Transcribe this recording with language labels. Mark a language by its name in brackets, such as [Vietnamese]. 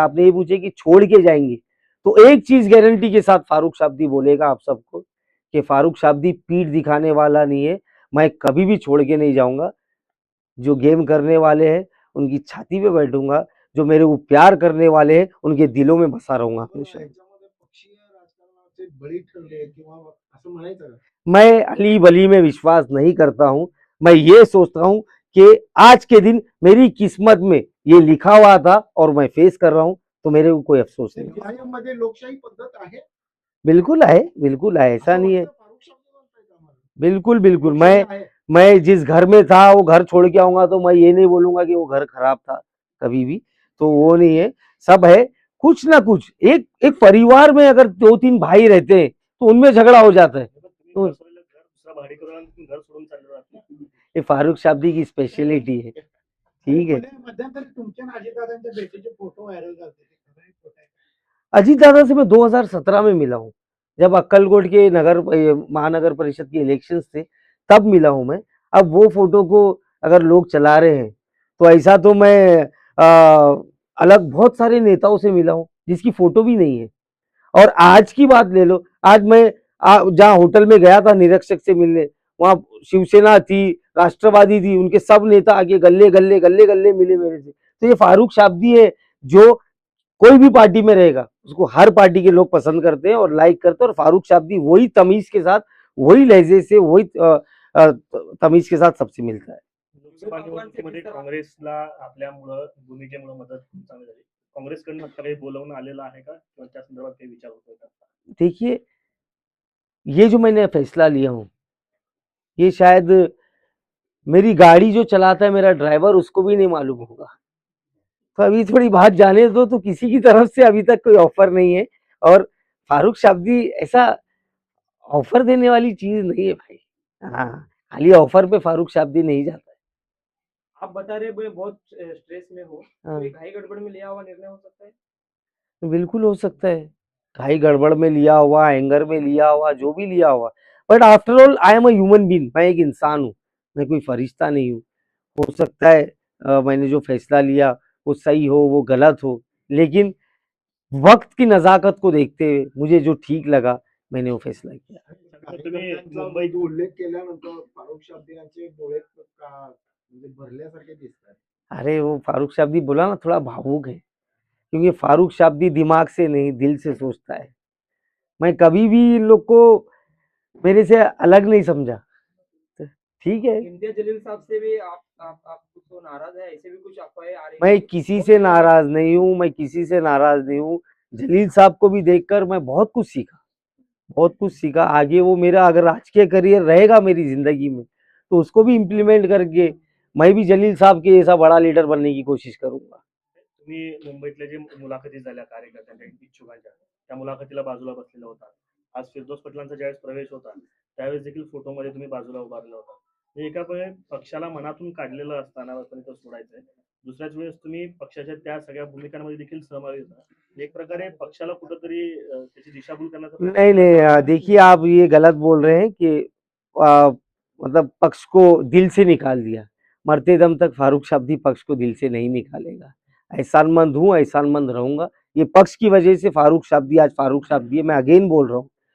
[Hindi] आपने ये पूछे कि छोड़ के जाएंगे, तो एक चीज गारंटी के साथ फारूक शाब्दी बोलेगा आप सबको कि फारूक शाब्दी पीठ दिखाने वाला नहीं है। मैं कभी भी छोड़ के नहीं जाऊंगा। जो गेम करने वाले हैं उनकी छाती पे बैठूंगा, जो मेरे को प्यार करने वाले हैं उनके दिलों में बसा रहूंगा हमेशा। [Marathi] याच्यामध्ये पक्षीय राजकारणाचे बळी ठरले किंवा असं म्हणायचं का? [Hindi] मैं अली बली में विश्वास नहीं करता हूं। मैं ये सोचता हूं कि आज के दिन मेरी किस्मत में ये लिखा हुआ था और मैं फेस कर रहा हूं, तो मेरे को कोई अफसोस नहीं। [Marathi] न्यायामध्ये लोकशाही पद्धत आहे [Hindi] बिल्कुल है, बिल्कुल है, ऐसा नहीं है। [Marathi] फारूक शाब्दी म्हणताय का आम्हाला? [Hindi] बिल्कुल बिल्कुल, [Marathi] लोकशाही आहे. [Hindi] मैं जिस घर में था वो घर छोड़ के आऊंगा तो मैं ये नहीं बोलूंगा कि वो घर खराब था कभी भी। तो वो नहीं है, सब है। कुछ ना कुछ एक एक परिवार में अगर 2-3 भाई रहते हैं तो उनमें झगड़ा हो जाता है। [Marathi] तुम्ही घर सोडलं, घर दुसरा भाडे करून आणि तुम्ही घर सोडून चालले जात ना. [Hindi] ये फारूक शाब्दी की स्पेशलिटी है। ठीक है। [Marathi] पुणे मध्यंतरी तुमच्या आणि अजितदादांच्या भेटीचे फोटो व्हायरल झाले, ते खरं आहे, खोटं आहे? [Hindi] अजीत दादा से मैं 2017 में मिला हूँ, जब अक्कलकोट के महानगर परिषद के इलेक्शंस थे, तब मिला हूँ मैं। अब वो फोटो को अगर लोग चला रहे हैं तो ऐसा तो मैं अलग बहुत सारे नेताओं से मिला हूँ जिसकी फोटो भी नहीं है। और आज की बात ले लो, आज मैं जहाँ होटल में गया था निरीक्षक से मिलने, वहां शिवसेना थी, राष्ट्रवादी थी, उनके सब नेता आगे गल्ले गल्ले गल्ले गल्ले मिले मेरे से। तो ये फारूक शाब्दी है जो कोई भी पार्टी में रहेगा उसको हर पार्टी के लोग पसंद करते हैं और लाइक करते हैं। और फारूक शाब्दी वही तमीज के साथ, वही लहजे से, वही तमीज के साथ सबसे मिलता है। [Marathi] लोकसभा निवडणुकीमध्ये काँग्रेसला आपल्यामुळं भूमिकेमुळे मदत चांगली झाली. काँग्रेसकडनं आता काही बोलवणं आलेलं आहे का किंवा त्या संदर्भात काही विचार होतोय का? [Hindi] देखिए, ये जो मैंने फैसला लिया हूँ, ये शायद मेरी गाड़ी जो चलाता है मेरा ड्राइवर उसको भी नहीं मालूम होगा। तो अभी थोड़ी बात जाने दो, तो किसी की तरफ से अभी तक कोई ऑफर नहीं है। और फारूक शाब्दी ऐसा ऑफर देने वाली चीज नहीं है भाई। हाँ, खाली ऑफर पे फारूक शाब्दी नहीं जाता आप बता रहे हैं बहुत स्ट्रेस में हो, है। हाँ, तो एक [Marathi] घाई गड़बड़ [Hindi] में लिया हुआ निर्णय हो सकता है। बिल्कुल हो सकता है। [Marathi] घाई गड़बड़ [Hindi] में लिया हुआ, एंगर में लिया हुआ, जो भी लिया हुआ, [English] But after all I am a human being. [Hindi] मैं एक इंसान हूँ, मैं कोई फरिश्ता नहीं हूँ। हो सकता है मैंने जो फैसला लिया वो सही हो, वो गलत हो, लेकिन वक्त की नजाकत को देखते हुए मुझे जो ठीक लगा मैंने वो फैसला किया। [Marathi] तुम्ही कार्यकर्त्यांचा मुंबई उल्लेख केल्यानंतर फारूक शाब्दी यांचे डोळे म्हणजे भरल्यासारखे दिसतात. [Hindi] अरे वो फारूक शाब्दी बोला ना, थोड़ा भावुक है, क्योंकि फारूक शाब्दी दिमाग से नहीं दिल से सोचता है। मैं कभी भी इन लोग को मेरे से अलग नहीं समझा। तो ठीक है, इम्तियाज जलील साहब से भी आप कुछ तो नाराज है, ऐसे भी कुछ अफवाहें आ रही मैं हैं। किसी से नाराज नहीं हूँ, मैं किसी से नाराज नहीं हूँ। जलील साहब को भी देखकर मैं बहुत कुछ सीखा, बहुत कुछ सीखा। आगे वो मेरा अगर राजकीय करियर रहेगा मेरी जिंदगी में, तो उसको भी इम्प्लीमेंट करके मैं भी जलील साहब के जैसा बड़ा लीडर बनने की कोशिश करूंगा. [Marathi] तुम्ही मुंबईतल्या जे मुलाखती झाल्या कार्यकर्त्यांच्या इच्छुकांच्या त्या मुलाखतीला बाजूला बसलेला होता. आज फिरदोस पटलांचा ज्यावेळेस प्रवेश होता त्यावेळेस देखील फोटोमध्ये तुम्ही बाजूला उभारला होता. म्हणजे एका वेळेस पक्षाला मनातून काढलेलं असताना पण तो सोडायचंय. दुसऱ्याच वेळेस तुम्ही पक्षाच्या त्या सगळ्या भूमिकांमध्ये देखील सहभागी होता. एक प्रकारे पक्षाला कुठंतरी त्याची दिशाभूल करण्याचा प्रयत्न [Hindi] नहीं नहीं देखिए आप ये गलत बोल रहे हैं कि मतलब पक्ष को दिल से निकाल दिया. मरते दम तक फारूक शाब्दी पक्ष को दिल से नहीं निकालेगा. एहसानमंद हूँ, एहसानमंद रहूंगा. ये पक्ष की वजह से फारूक शाब्दी आज फारूक शाब्दी है. मैं अगेन बोल रहा हूँ.